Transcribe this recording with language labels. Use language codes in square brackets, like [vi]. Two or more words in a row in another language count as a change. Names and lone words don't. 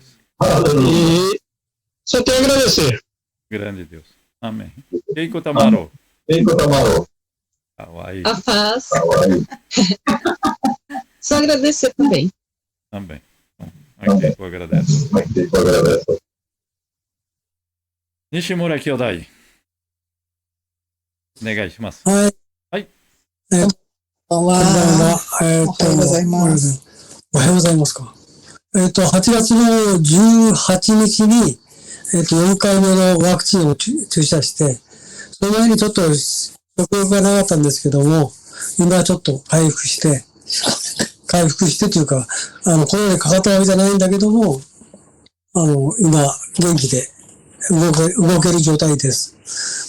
[pt] E só tenho a agradecer. Grande Deus. Amém. Keiko Tamaro. Aí. A paz. Só agradecer também. Também. A Keiko agradece. Nishimura Kyodai. [ja] Negai shimasu. こんばんは。おはようございます。おはようございますか。8月の18日に、4回目のワクチンを注射して、その前にちょっと食欲がなかったんですけども、今ちょっと回復してというか、コロナにかかったわけじゃないんだけども、今、元気で動ける状態です。